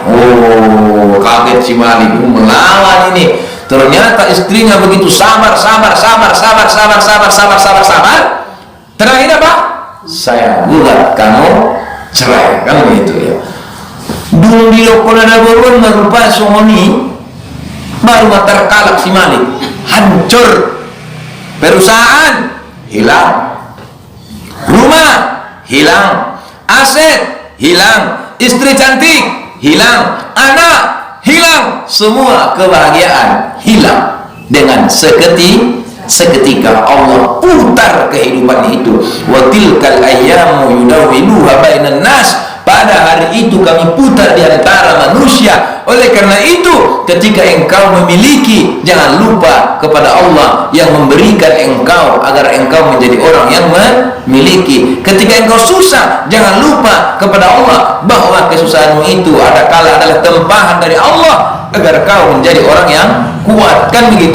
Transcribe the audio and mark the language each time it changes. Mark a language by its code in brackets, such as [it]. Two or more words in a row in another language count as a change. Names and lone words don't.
[id] Oh, kaget si Malik, melawan ini. Ternyata istrinya begitu sabar. Terakhir apa? Saya gugat kamu cerai, kan begitu ya. Dulu di lokal ada borong merupakan songoni, baru terkalap si Malik, hancur. Perusahaan hilang, rumah hilang, aset hilang, istri cantik hilang, anak hilang, semua kebahagiaan hilang dengan seketika. Allah putar kehidupan itu. [ar] وتلك الأيام يداولها بين الناس. [id] Pada hari itu kami putar di antara manusia. Oleh karena itu, ketika engkau memiliki, jangan lupa kepada Allah yang memberikan engkau agar engkau menjadi orang yang memiliki. Ketika engkau susah, jangan lupa kepada Allah bahwa kesusahanmu itu ada kala adalah tempahan dari Allah agar kau menjadi orang yang kuat, kan begitu?